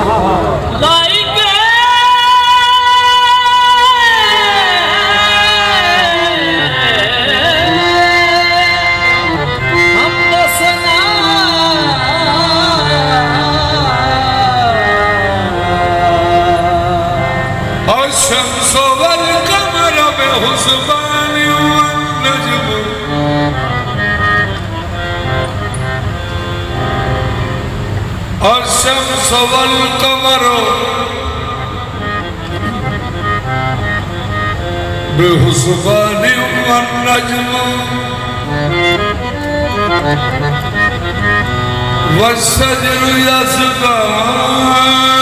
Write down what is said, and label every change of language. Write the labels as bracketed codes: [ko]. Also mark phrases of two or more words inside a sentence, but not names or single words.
[ur] لائق حمد ثنا [ar] الشمس والقمر بحسبان والنجم. الشمس والقمر بحسبان والنجم والشجر يسجدان.